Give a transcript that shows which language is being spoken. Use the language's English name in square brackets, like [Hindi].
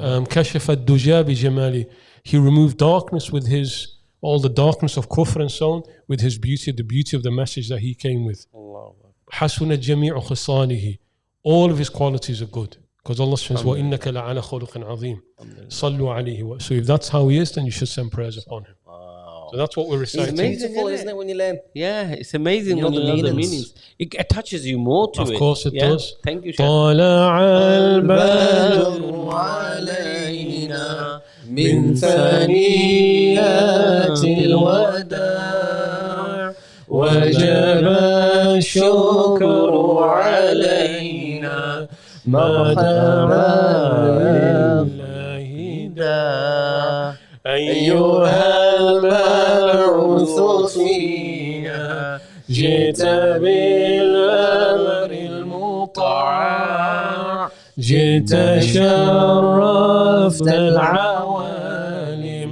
[Arabic] كشف الدجى بجماله, [English] he removed darkness with all the darkness of kufr and so on, with his beauty, the beauty of the message that he came with. [Arabic] حسنت جميع خصاله, [English] all of his qualities are good. Because Allah says, [Arabic] وَإِنَّكَ لَعَلَى خُلُقٍ عَظِيمٍ صَلُّوا عَلَيْهِ. [English] So if that's how he is, then you should send prayers upon him. Wow. So that's what we're reciting. It's beautiful, isn't it, when you learn? Yeah, it's amazing when you know the meanings. It attaches you more to it. Of course it does. Thank you, Sheikh. [Arabic] طَلَعَ الْبَدْرُ علينا من ثنيات الوداع وجب الشكر علينا مرحبا بالله دا أيها المبعوث فينا جئت بالأمر المطاع جئت شرفت العوالم